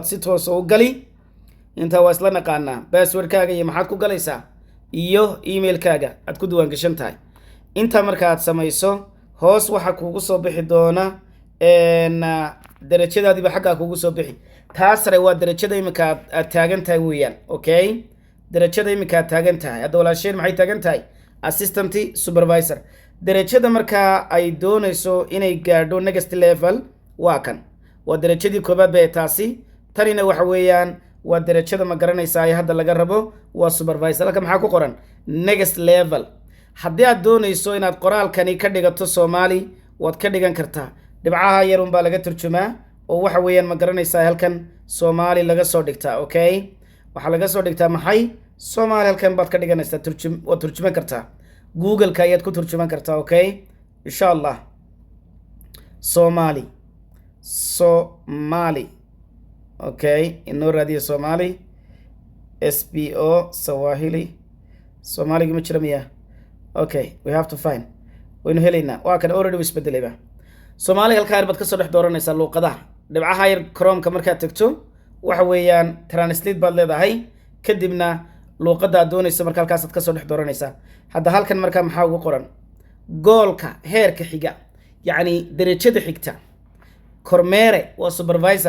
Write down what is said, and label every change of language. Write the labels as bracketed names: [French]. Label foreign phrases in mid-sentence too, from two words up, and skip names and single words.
[Somali] si toos u gali inta waa isla naqaanaa passwordkaaga iyo maxaad ku galaysaa iyo emailkaaga aad ku diiwaan gashan tahay inta markaad samayso hoos waxa kuugu soo bixi doona darajadaadiiba xaggaa kuugu soo bixi taasare waa darajada imika aad taagan tahay weeyaan okay darajada imika aad taagan tahay hadda walaasheen maxay taagan tahay [English] assistant supervisor [Somali] darajada markaa ay doonayso inay gaadho [English] next level [Somali] waa kan waa darajadii koobaad bay taasi tanina waxa weeyaan waa darajada ma garanaysaa ay hadda laga rabo waa supervisor halka maxaa ku qoran [English] next level [Somali] haddii aad doonayso inaad qoraalkani ka dhigato Soomaali waad ka dhigan kartaa dhibcaha yar un baa laga turjumaa oo waxa weeyaan ma garanaysaa halkan Soomaali laga soo dhigtaa okay waxa laga soo dhigtaa maxay Soomaali halkan baad ka dhiganaysaa waad turjuman kartaa Google-ka ayaad ku turjuman kartaa okay [Arabic] إن شاء الله [Somali] Soomaali okay inoo raadiyo Soomaali SPO Swahili Soomaali ma jira miyaa okay [English] we have to find [Somali] waynu helaynaa waa kan already isbedelayba Soomaali halka yar baad ka soo dhex dooranaysaa luqadaha dhibcaha yar Chrome-ka markaad tagto waxa weeyaan translate baad leedahay kadibna luqadda aad doonayso marka halkaas aad ka soo dhex dooranaysaa hadda halkan marka maxaa ugu qoran goolka heerka xiga yacni darajada xigta kormeere waa supervisor